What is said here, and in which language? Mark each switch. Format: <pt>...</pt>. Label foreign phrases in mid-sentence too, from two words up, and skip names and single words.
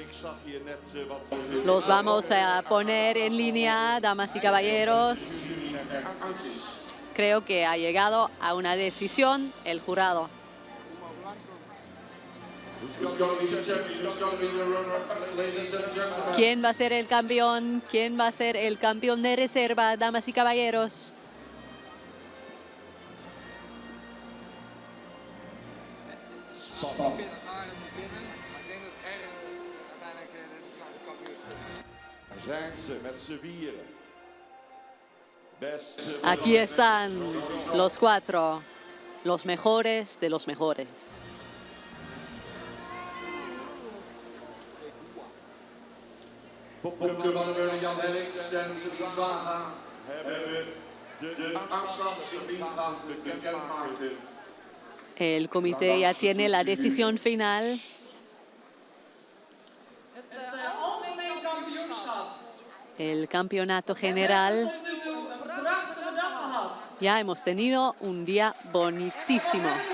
<nl>Ik zag hier net wat...</nl> <es>Los vamos a poner en línea, damas y caballeros. Creo que ha llegado a una decisión el jurado. ¿Quién va a ser el campeón? ¿Quién va a ser el campeón de reserva, damas y caballeros? Aquí están los 4, los mejores de los mejores.</es> <nl>Popke van Jan Hendricks en zijn zwager hebben de uitslagsgebiedgang bekendgemaakt.</nl> <es>El comité ya tiene la decisión final. El campeonato general. Ya hemos tenido un día bonitísimo.</es>